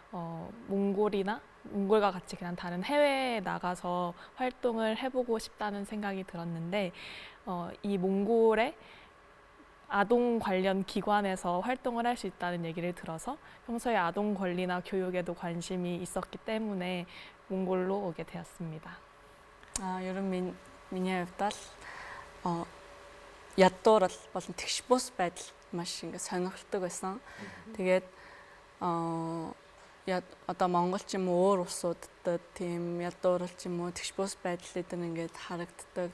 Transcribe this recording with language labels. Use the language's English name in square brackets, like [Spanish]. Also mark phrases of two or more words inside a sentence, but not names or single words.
[Korean] 몽골과 같이 그냥 다른 해외에 나가서 활동을 해보고 싶다는 생각이 들었는데 이 몽골의 아동 관련 기관에서 활동을 할 수 있다는 얘기를 들어서 평소에 아동 권리나 교육에도 관심이 있었기 때문에 몽골로 오게 되었습니다. [Mongolian] ер нь миний хувьд л ядуурал болон тэгш бус байдал маш ингэ сонирхолтой байсан. Тэгээд одоо Монгол ч юм уу өөр улсуудад тийм ядуурал ч юм уу тэгш бус байдал эдгээр ингээд харагддаг.